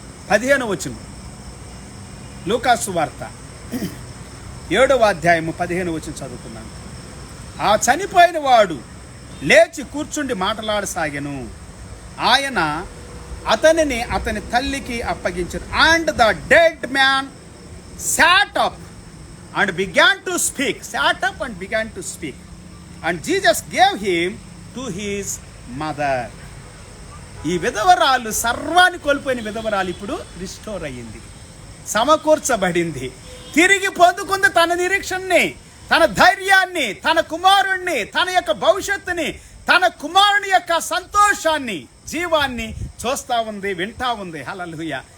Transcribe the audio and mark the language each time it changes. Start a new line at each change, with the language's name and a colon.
Telugu: పదిహేనవ వచనం, లూకాసు వార్త 7వ అధ్యాయము 15వ వచనం చదువుకున్నాను. ఆ చనిపోయిన వాడు లేచి కూర్చుండి మాట్లాడసాగెను. ఆయన అతనిని అతని తల్లికి అప్పగించారు.
English: And the dead man sat up and began to speak. Sat up and began to speak. And Jesus gave him to his mother.
Telugu: ఈ విధవరాలు, సర్వాన్ని కోల్పోయిన విధవరాలు ఇప్పుడు రిస్టోర్ అయ్యింది, సమకూర్చబడింది, తిరిగి పొందుకుంది తన నిరీక్షణని, తన ధైర్యాన్ని, తన కుమారుణ్ణి, తన యొక్క భవిష్యత్తుని, తన కుమారుని యొక్క సంతోషాన్ని, జీవాన్ని చూస్తా ఉంది, వింటా ఉంది. హల్లెలూయా.